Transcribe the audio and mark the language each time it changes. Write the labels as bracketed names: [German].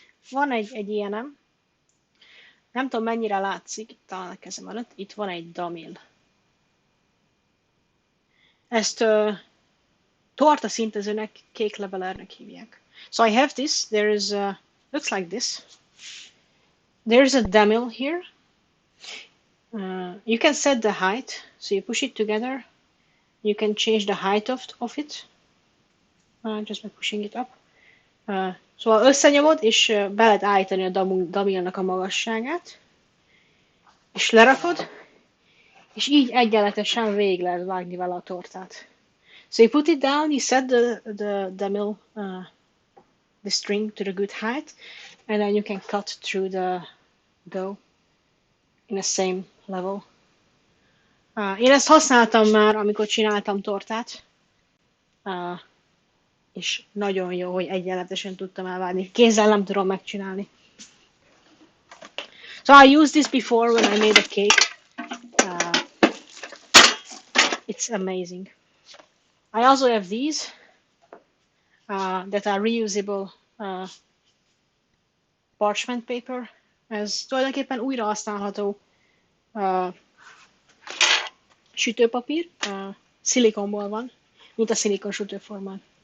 [Hungarian] Van egy ilyenem. Nem tudom, mennyire látszik, talán a kezem előtt. Itt van egy damil. Ezt torta szintezőnek, kéklevelernek hívják. [English] So I have this. There is looks like this. There's a damil here. You can set the height. So you push it together. You can change the height of it. Just by pushing it up. [Hungarian] Szóval összenyomod, és be lehet állítani a damilnak a magasságát. És lerakod, és így egyenletesen végig lehet vágni vele a tortát. [English] So you put it down, you set the damil, the string to the good height, and then you can cut through the dough. in the same level. [Hungarian] Én ezt használtam már, amikor csináltam tortát, és nagyon jó, hogy egyenletesen tudtam elvárni. Kézzel nem tudom megcsinálni. [English] So I used this before when I made a cake. It's amazing. I also have these that are reusable parchment paper. [Hungarian] Ez tulajdonképpen újra használható sütőpapír, szilikonból van, mint a szilikon sütőformán.